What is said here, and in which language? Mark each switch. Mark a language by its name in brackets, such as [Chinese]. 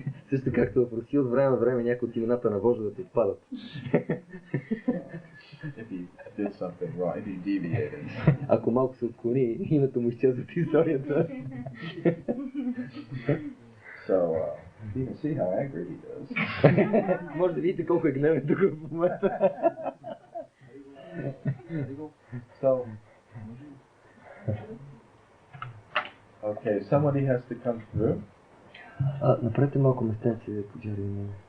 [Bulgarian] Също както в Русия от време на време някои от имената на вожда да се отпадат. [English] If he did something wrong, if he deviated. [Bulgarian] Ако малко се отклони, името му изчезва от историята. [English] So you can see how angry he is. [Bulgarian] Може да видите колко е гневен тук в момента. [English] So, okay, somebody has to come through. [Bulgarian] Направете малко местенци да поджарим.